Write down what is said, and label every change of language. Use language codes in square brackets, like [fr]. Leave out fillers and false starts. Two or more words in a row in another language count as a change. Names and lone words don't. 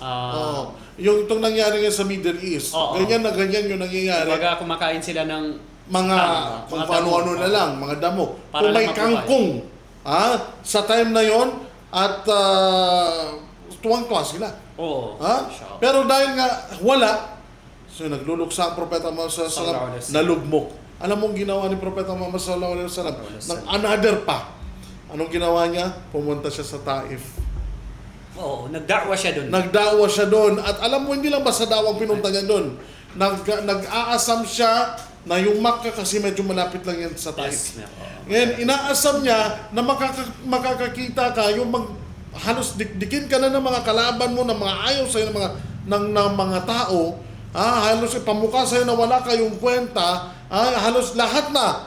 [tl] Yung itong nangyari nga sa Middle East. Ganyan na ganyan yung nangyayari. Kumbaga kumakain sila ng mga kung ano-ano na lang, mga damo. Kung may kangkong, sa time na yon at tuwang-tuwa sila. Pero dahil nga wala, so nagluluksa ang Propeta Muhammad [ar] صلى الله عليه وسلم, [tl] nalugmok. Alam mong ginawa ni Propeta Muhammad [ar] صلى الله عليه وسلم [tl] ng another pa. Anong ginawa niya? Pumunta siya sa Taif. Nagda'wa siya doon. At alam mo, hindi lang basta dawang pinunta niya doon. Nag-aasam siya na yung Makkah kasi medyo malapit lang yan sa Taif. Ngayon, inaasam niya na makakakita ka, yung halos dikdikin ka na ng mga kalaban mo, ng mga ayaw sa'yo ng mga tao, halos pamukha sa'yo na wala kayong kwenta, halos lahat na.